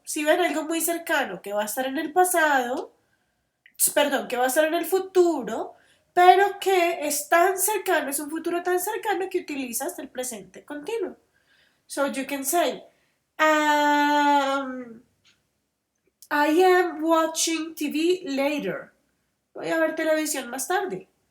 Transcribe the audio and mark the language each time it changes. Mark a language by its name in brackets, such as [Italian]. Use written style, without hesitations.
[Spanish] Si ven algo muy cercano que va a estar en el pasado, perdón, que va a estar en el futuro, pero que es tan cercano, es un futuro tan cercano que utilizas el presente continuo. [English] So you can say, I am watching TV later. [Spanish] Voy a ver televisión más tarde.